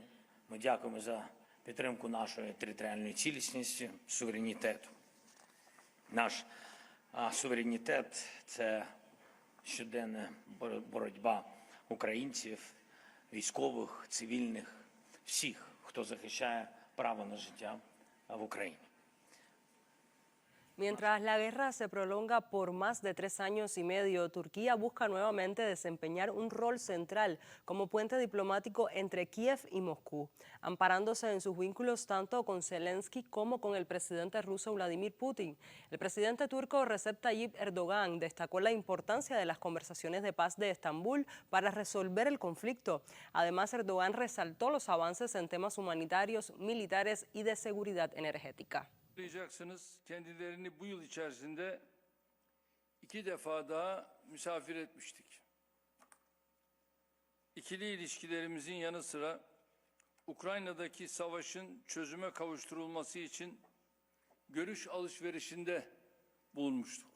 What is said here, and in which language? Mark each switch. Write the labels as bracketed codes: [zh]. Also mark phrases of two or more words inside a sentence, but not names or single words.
[uk] Ми дякуємо за підтримку нашої територіальної цілісності, суверенітету. Наш суверенітет – це щоденна боротьба українців, військових, цивільних, всіх, хто захищає право на життя в Україні. [es] Mientras la guerra se prolonga por más de 3 años y medio, Turquía busca nuevamente desempeñar un rol central como puente diplomático entre Kiev y Moscú, amparándose en sus vínculos tanto con Zelensky como con el presidente ruso Vladimir Putin. El presidente turco Recep Tayyip Erdogan destacó la importancia de las conversaciones de paz de Estambul para resolver el conflicto. Además, Erdogan resaltó los avances en temas humanitarios, militares y de seguridad energética. [tr] Kendilerini bu yıl içerisinde 2 defa daha misafir etmiştik. İkili ilişkilerimizin yanı sıra Ukrayna'daki savaşın çözüme kavuşturulması için görüş alışverişinde bulunmuştuk.